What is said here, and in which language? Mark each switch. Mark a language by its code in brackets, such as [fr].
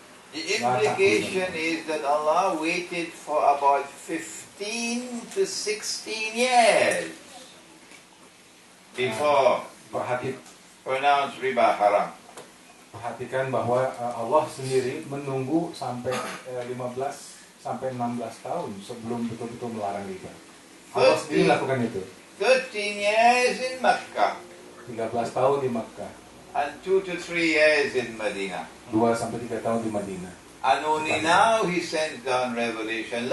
[en] The implication is that Allah waited for about 15 to 16 years before pronounce riba haram. [id] Perhatikan bahwa Allah sendiri menunggu sampai 15 sampai 16 tahun sebelum betul-betul melarang riba. Allah sendiri melakukan itu. [en] 13 years in Makkah [id] 13 tahun di Makkah [en] and 2 to 3 years in Medina. [id] 2 sampai 3 tahun di Madinah. [en] And only now He sends down revelation.